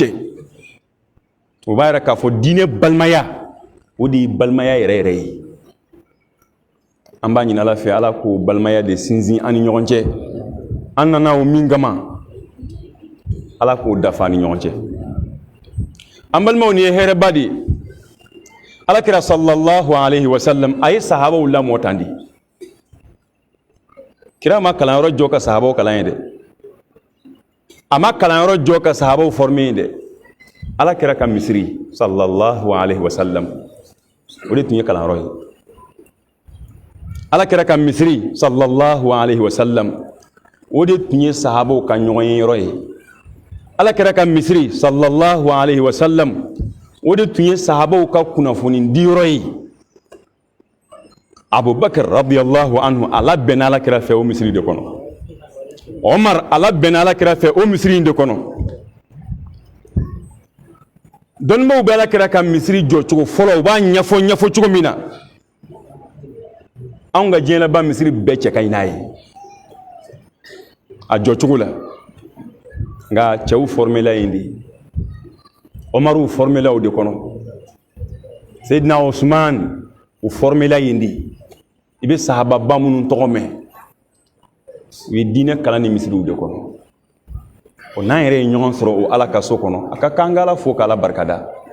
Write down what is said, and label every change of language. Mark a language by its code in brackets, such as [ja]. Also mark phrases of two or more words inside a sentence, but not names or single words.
[bm] cɛ o b'a yɛrɛ k'a fɔ diinɛ balimaya o de ye balimaya yɛrɛ yɛrɛ ye an b'a ɲini ala fɛ ala k'o balimaya de sinsin an ni ɲɔgɔn cɛ an nana o min kama ala k'o dafa ni ɲɔgɔn cɛ an balimaw ni ye hɛrɛba de ala kira [ar] صلى الله عليه وسلم [bm] a ye sahabaw lamɔ tan di kira ma kalanyɔrɔ jɔ ka sahabaw kalan ye dɛ a ma kalanyɔrɔ jɔ ka sahabaw former ye dɛ ala kira ka misiri [ar] صلى الله عليه وسلم [bm] o de tun ye kalanyɔrɔ ye ala kira ka misiri [ar] صلى الله عليه وسلم [bm] o de tun ye sahabaw ka ɲɔgɔn ye yɔrɔ ye ala kira ka misiri [ar] صلى الله عليه وسلم [bm] o de tun ye sahabaw ka kunnafoni di yɔrɔ ye abubakar [ar] رضي الله عنه [bm] ala bɛnna ala kira fɛ o misiri de kɔnɔ omar ala bɛnna ala kira fɛ o misiri de kɔnɔ dɔnnibaw bɛ ala kira ka misiri jɔ cogo fɔlɔ u b'a ɲɛfɔ cogo min na anw ka diɲɛlaba misiri bɛɛ cɛ ka ɲi n'a ye a jɔ cogo la nka cɛw formela yen de omaru formela o de kɔnɔ seydina osman u formela yen de i bɛ sahababa minnu tɔgɔ mɛn u ye diinɛ kalan ni misiriw de kɔnɔ o n'an yɛrɛ ye ɲɔgɔn sɔrɔ o ala ka so kɔnɔ a ka kan an ka ala fo k'ala barikada